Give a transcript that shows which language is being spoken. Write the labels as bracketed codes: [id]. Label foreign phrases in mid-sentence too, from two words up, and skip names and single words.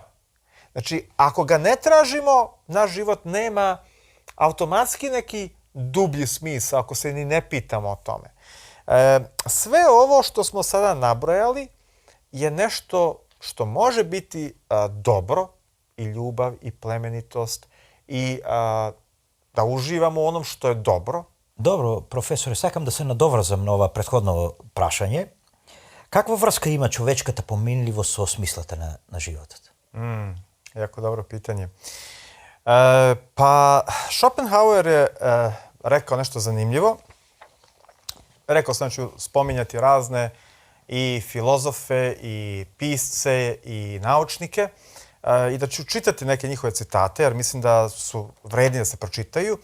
[sr] Znači, ako ga ne tražimo, naš život nema automatski neki dublji smisao, ako se ni ne pitamo o tome. Sve ovo što smo sada nabrojali je nešto što može biti dobro, i ljubav, i plemenitost, i da uživamo u onom što je dobro. Dobro, profesore, [mk] сакам да се надоврзам на ова претходно прашање. Каква врска има човечката поминливост со смислата на животот? [sr] Jako dobro pitanje. Pa Schopenhauer je rekao nešto zanimljivo. Rekao sam da ću spominjati razne i filozofe, i pisce, i naučnike i da ću čitati neke njihove citate, jer mislim da su vredni da se pročitaju.